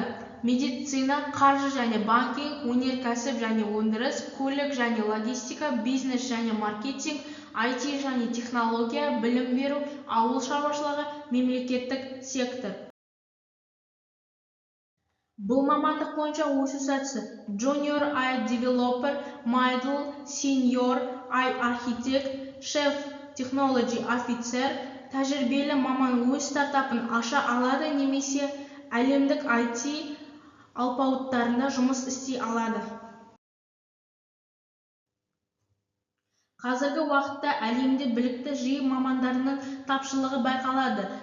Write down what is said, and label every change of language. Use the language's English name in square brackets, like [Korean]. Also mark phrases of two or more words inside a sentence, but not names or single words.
[Kazakh] Медицина, қаржы және банкинг, өнеркәсіп және өндіріс, көлік және логистика, бизнес және маркетинг, IT және технология, білім беру, ауыл шаруашылығы, мемлекеттік сектор. Бұл мамандық бойынша өсу сатысы: [English] Junior AI Developer, Middle, Senior AI Architect, Chef Technology Officer. [Kazakh] Тәжірибелі маман өз стартапын аша алады немесе әлемдік IT алпауыттарында жұмыс істей алады. Қазіргі уақытта әлемде білікті жи мамандарының тапшылығы байқалады.